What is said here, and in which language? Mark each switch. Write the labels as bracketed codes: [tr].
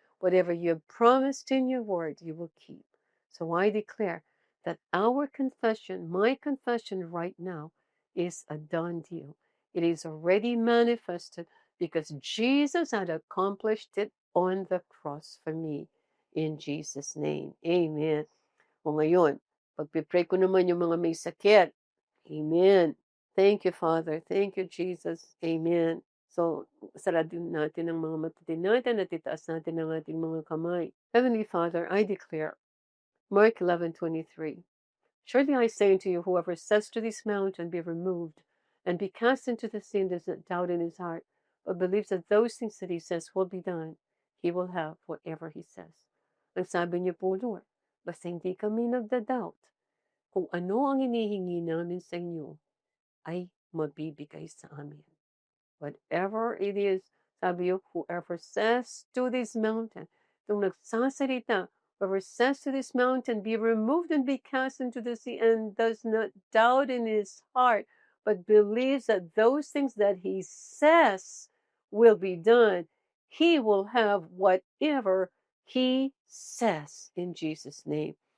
[en] Whatever you have promised in your word, you will keep. So I declare that our confession, my confession right now, is a done deal. It is already manifested because Jesus had accomplished it on the cross for me. In Jesus' name, amen. [tl] O ngayon, pagpipray ko naman yung mga may sakit. [en] Amen. Thank you, Father. Thank you, Jesus. Amen. [tl] So, sarado natin ang mga mata natin at itaas natin ang ating mga kamay. [en] Heavenly Father, I declare, Mark 11:23, surely I say unto you, whoever says to this mountain, be removed, and be cast into the sea, and does not doubt in his heart, but believes that those things that he says will be done, he will have whatever he says. [tl] Ang sabi niyo po, Lord, basta hindi kami nagda-doubt, kung ano ang hinihingi namin sa inyo, ay mabibigay sa amin. [en] Whatever it is [tl] Sabi yung, [en] whoever says to this mountain, [tl] itong nagsasalita, [en] whoever says to this mountain, be removed and be cast into the sea, and does not doubt in his heart, but believes that those things that he says will be done, he will have whatever he says in Jesus' name.